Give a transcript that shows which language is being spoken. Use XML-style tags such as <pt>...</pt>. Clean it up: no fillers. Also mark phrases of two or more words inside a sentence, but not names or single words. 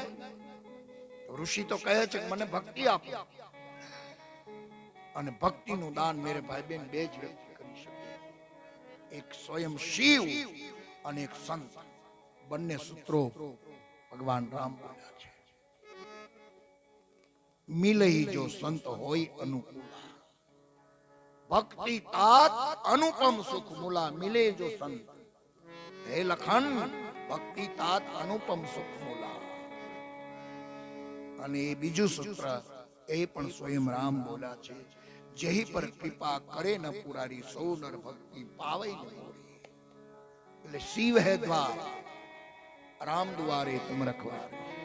<gu>ઋષિ તો કહે છે કે મને ભક્તિ આપો, અને ભક્તિનું દાન મેરે ભાઈ બહેન બે જ વ્યક્તિ કરી શકે. એક સ્વયં શિવ અને એક સંત. બંને સૂત્રો ભગવાન રામ બોલ્યા છે.</gu> <awa>मिलइ जो संत होय अनुकूल, ભક્તિ तात अनुपम सुख मूला. मिले जो संत, हे लखन भक्ति तात अनुपम सुख मूला.</awa> <gu>અને એ બીજું સૂત્ર એ પણ સ્વયં રામ બોલ્યા છે.</gu> <awa>जेहि पर कृपा करे न पुरारी, सो नर भक्ति पावे न पूरी.</awa> <gu>એટલે શિવ હે દ્વાર,</gu> <awa>राम द्वारे तुम रखवारे.</awa>